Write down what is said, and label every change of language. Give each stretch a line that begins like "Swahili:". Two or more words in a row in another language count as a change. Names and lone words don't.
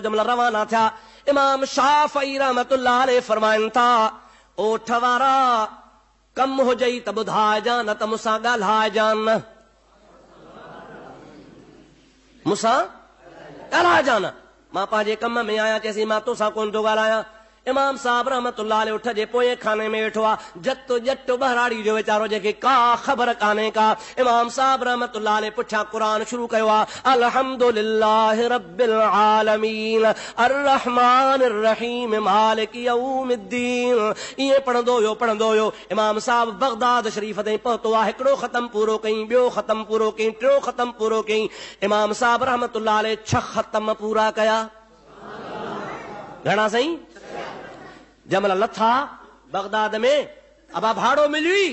Sindhi: जंहिंमहिल रवाना थिया, इमाम शाफ़ई
Arabic: رحمة الله عليه
Sindhi: फरमाइनि था, ओठ वारा कम हुजई त ॿुधाइजां, न त मूंसां ॻाल्हाइजां, मूंसां ॻाल्हाइजां न, मां पंहिंजे कम में आहियां। चएसि मां तोसां कोन थो ॻाल्हायां। इमाम साहब
Arabic: رحمة الله عليه
Sindhi: उठ जे पोएं खाने में वेठो आहे। जतो जट बहराड़ी जो वीचारो जंहिंखे का ख़बर कान्हे का। इमाम साहब
Arabic: رحمة الله عليه
Sindhi: पुठियां क़ुरान शुरू कयो आहे,
Arabic: الحمد لله رب العالمين الرحمن الرحيم مالك يوم الدين.
Sindhi: ईअं पढ़ंदो हुयो। इमाम साहब बगदाद शरीफ़ ताईं पहुतो आहे। हिकिड़ो ख़तम पूरो कई, ॿियो ख़तम पूरो कई, टियों ख़तम पूरो कई। इमाम साहब
Arabic: رحمة الله عليه
Sindhi: 6 ख़तम पूरा कया। घणा साईं? जंहिंमहिल लथा बगदाद में, अबा भाड़ो मिली?